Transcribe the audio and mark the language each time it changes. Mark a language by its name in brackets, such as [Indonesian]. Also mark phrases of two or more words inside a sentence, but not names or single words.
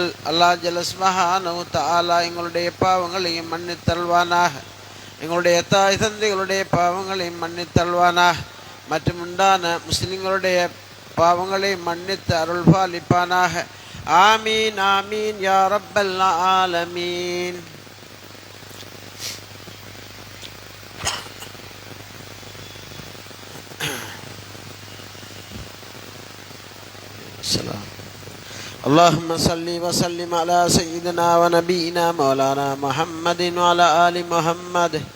[Arabic] الله جل سبحانه تعالى [Tamil] எங்களுடைய பாவங்களையும் மன்னித்தல்வானாக, எங்களுடைய தாய் தந்தைகளுடைய பாவங்களையும் மன்னித்தல்வானாக, மற்றும் உண்டான முஸ்லிம்களுடைய பாவங்களை மன்னித்து அருள்பாலிப்பானாக. [Arabic] آمين آمين يا رب العالمين. اللهم صل وسلم على سيدنا ونبينا مولانا محمد وعلى آل محمد.